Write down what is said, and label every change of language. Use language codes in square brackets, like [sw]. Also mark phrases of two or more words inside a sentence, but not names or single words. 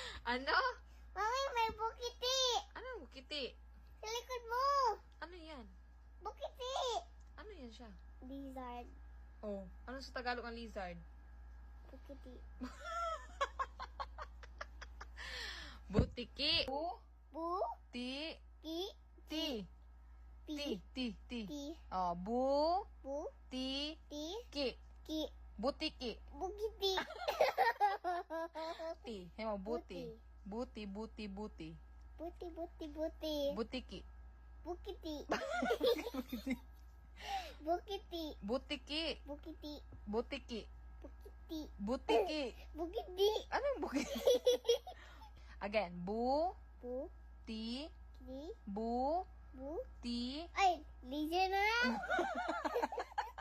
[tl] Ano? Mami, may bukiti. Ano bukiti? Sa likod mo. Ano yan? Bukiti. Ano yan siya? Lizard. Oh, ano sa Tagalog ang lizard? Bukiti. Butiki. Bu. Ti. Ki. Ti. Pi. Ti. Ti. Oh, bu. Bu. Ti. Ti. Ki. Ki. Butiki. Bukiti. Ti. Hemo, buti. Buti. Buti, buti. Butiki. Bukiti. Bukiti. Butiki. Bukiti. Butiki. Bukiti. Butiki. Bukiti. Anong bukiti? Again. Bu. Bu. Ti. Ki. Bu. Bu. Ti. Ay, lizard na lang.